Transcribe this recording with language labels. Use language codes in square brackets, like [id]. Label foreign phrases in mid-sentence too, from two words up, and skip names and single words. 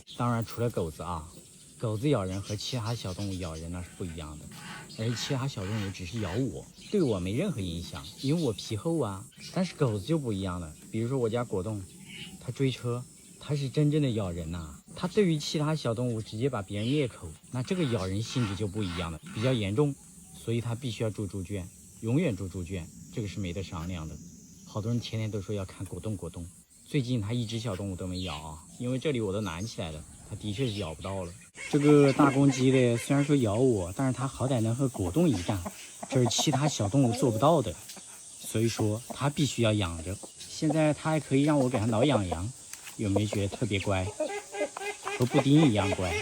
[zh] 當然，除了狗子啊，狗子咬人和其他小動物咬人那是不一樣的。而且其他小動物只是咬我，對我沒任何影響，因為我皮厚啊。但是狗子就不一樣了，比如說我家果凍，它追車，它是真正的咬人吶。它對於其他小动物直接把別人滅口，那這個咬人性質就不一樣了，比較嚴重，所以它必須要住豬圈，永遠住豬圈，這個是沒得商量的。好多人天天都說要看果凍果凍，最近它一隻小動物都沒咬啊，因為這裡我都攔起來了，它的確是咬不到了。這個大公雞的雖然說咬我，但是它好歹能和果凍一戰，這是其他小動物做不到的，所以說它必須要養着。現在它還可以讓我給它撓癢癢，有沒有覺得特別乖，和布丁一樣乖？